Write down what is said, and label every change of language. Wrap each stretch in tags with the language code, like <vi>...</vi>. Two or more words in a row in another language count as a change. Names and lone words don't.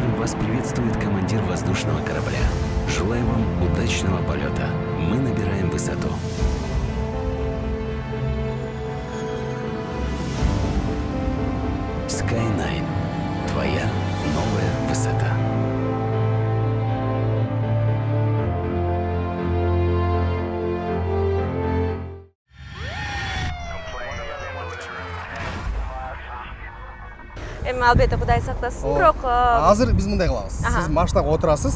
<ru>Вас приветствует командир воздушного корабля. Желаю вам удачного полета. Мы набираем высоту. Sky9. Твоя новая высота.</ru> <ky>Эми албетте Кудай сактасын, бирок азыр биз мындай кылабыз. Сиз машинага отурасыз.</ky>